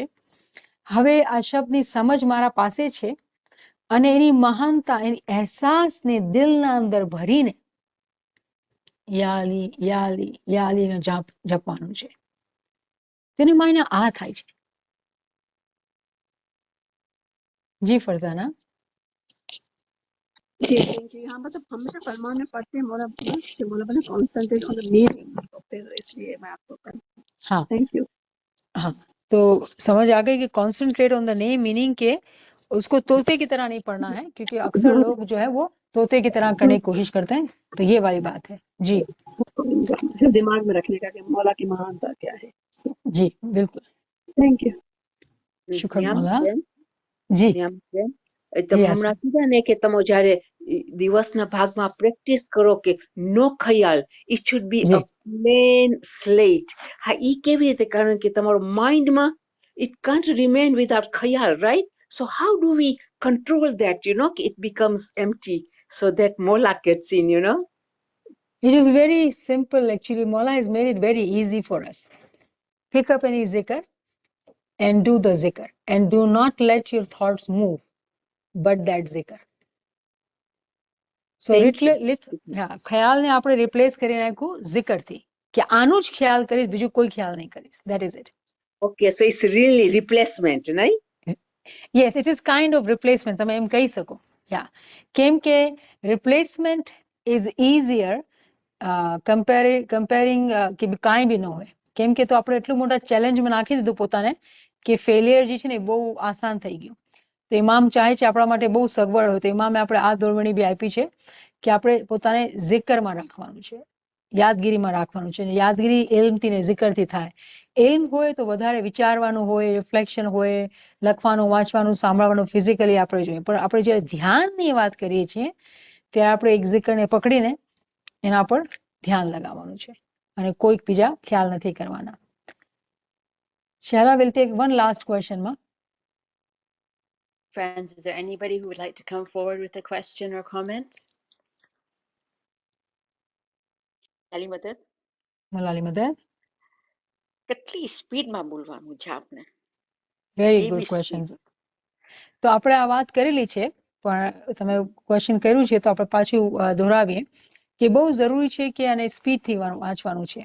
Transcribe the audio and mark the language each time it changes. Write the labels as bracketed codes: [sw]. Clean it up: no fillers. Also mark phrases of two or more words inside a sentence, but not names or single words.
[gu] હવે આ શબ્દની સમજ મારા પાસે છે અને એની મહાનતા એની અહેસાસને દિલના અંદર ભરીને યા અલી યા અલી યા અલીને જપવાનું છે. તેની માયના આ થાય છે. જી ફરઝાના. [en] जी thank you. [hi] हाँ मतलब हमेशा फरमान में पढ़ते हैं मौला कि मौला बने [en] concentrate on the meaning, [hi] तो फिर इसलिए मैं आपको हाँ [en] thank you. [hi] हाँ तो समझ आ गई कि [en] concentrate on the name meaning [hi] के उसको तोते की तरह नहीं पढ़ना है क्योंकि अक्सर लोग जो है वो तोते की तरह करने की कोशिश करते हैं. तो ये वाली बात है. जी सिर्फ दिमाग में रखने का कि मौला की महानता क्या है. जी बिल्कुल. [en] thank you. [hi] शुक्र ન્યામ मौला. [gu] બેન, [hi] जी [gu] ન્યામ બેન, એ [hi] जी [gu] તમે [hi] आसमा. [gu] હમણાં કીધા ને કે તમે જ્યારે દિવસના ભાગમાં પ્રેક્ટિસ કરો કે નો ખયાલ, [en] it should be [hi] जी [en] a plain slate. [gu] હા, ઈ કેવી રીતે? કારણ કે તમારો માઇન્ડમાં [en] it can't remain without khayal, right? So how do we control that, it becomes empty so that Mola gets in, It is very simple actually. Mola has made it very easy for us. Pick up any zikr and do the zikr and do not let your thoughts move but that zikr. So Thank you. [gu] હા ખ્યાલને આપણે રિપ્લેસ કરી નાખ્યું zikr થી કે આનું જ ખ્યાલ કરીશ બીજું કોઈ ખ્યાલ નહીં કરીશ. [en] That is it. Okay, so it's really replacement, right? Yes, it is kind of replacement. [gu] તમે એમ કહી શકો. Yeah. કેમ કે [en] replacement is easier comparing [gu] કે કાંઈ બી ન હોય. કેમ કે તો આપણે એટલું મોટા ચેલેન્જમાં નાખી દીધું પોતાને કે ફેલિયર જે છે ને બહુ આસાન થઈ ગયું. તો ઇમામ ચાહે છે આપણા માટે બહુ સગવડ હોય તો ઇમામે આપણે આ દોરવણી બી આપી છે કે આપણે પોતાને zikરમાં રાખવાનું છે, યાદગીરીમાં રાખવાનું છે. યાદગીરી ઇલ્મથી ને zikરથી થાય. ઇલ્મ હોય તો વધારે વિચારવાનું હોય, રિફ્લેક્શન હોય, લખવાનું, વાંચવાનું, સાંભળવાનું, ફિઝિકલી આપણે જોઈએ. પણ આપણે જ્યારે ધ્યાનની વાત કરીએ છીએ ત્યારે આપણે એક zikરને પકડીને એના પર ધ્યાન લગાવવાનું છે અને કોઈક બીજા ખ્યાલ નથી કરવાના. [en] Shala will take one last question, ma. Friends, is there anybody who would like to come forward with a question or comment? [gu] અલી મદદ Malali Madad. કેટલી સ્પીડમાં બોલવાનું જાપને [en] Very [gu] એવી [en] good [gu] સ્પીડ. [en] questions. [gu] તો આપણે આ વાત કરેલી છે પણ તમે ક્વેશ્ચન કર્યું છે તો આપણે પાછું દોહરાવીએ કે બહુ જરૂરી છે કે આને સ્પીડથી વાંચવાનું છે.